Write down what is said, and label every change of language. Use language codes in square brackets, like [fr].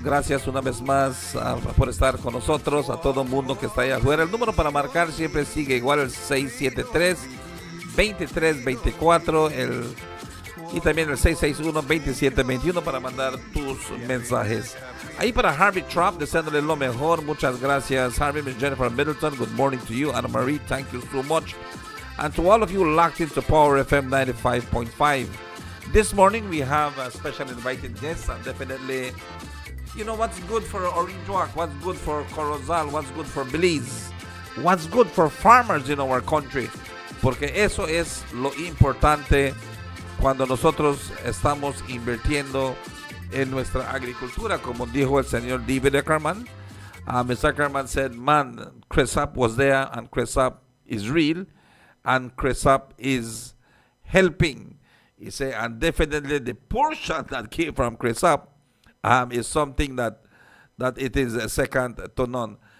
[es] Gracias una vez más por estar con nosotros, a todo el mundo que está allá afuera. El número para marcar siempre sigue igual, el 673-2324, y también el 661-2721 para mandar tus mensajes. Ahí para Harvey Trapp, deseándole lo mejor. Muchas gracias, Harvey. [en] Miss Jennifer Middleton, good morning to you. Anna Marie, thank you so much. And to all of you locked into Power FM 95.5. This morning we have a special invited guest, and definitely, you know, what's good for Orinjuak, what's good for Corozal, what's good for Belize, what's good for farmers in our country. [es] Porque eso es lo importante cuando nosotros estamos invirtiendo en nuestra agricultura, como dijo el señor David Ackerman. [en] Mr. Ackerman said, man, CRESAP was there, and CRESAP is real, and CRESAP is helping. He said, and definitely the portion that came from CRESAP is something that it is a second to none.